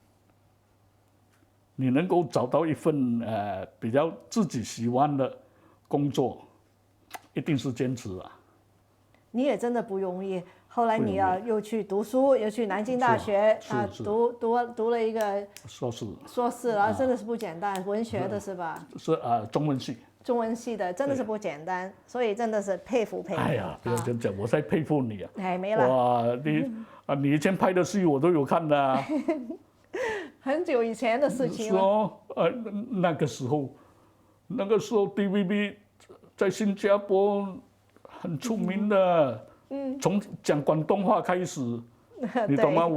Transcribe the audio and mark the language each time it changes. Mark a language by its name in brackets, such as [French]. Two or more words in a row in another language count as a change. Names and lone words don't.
[Chinese] 你能夠找到一份比較自己喜歡的工作，一定是堅持啊。你也真的不容易。後來你又去讀書，又去南京大學讀了一個碩士，然後真的是不簡單，文學的是吧？是中文系。中文系的真的是不簡單，所以真的是佩服。哎呀，不要這樣講，我在佩服你啊！哎，沒了。哇，你以前拍的戲我都有看的啊。很久以前的事情了。是哦，那個時候 TVB 在新加坡很出名的，從講廣東話開始，你懂嗎？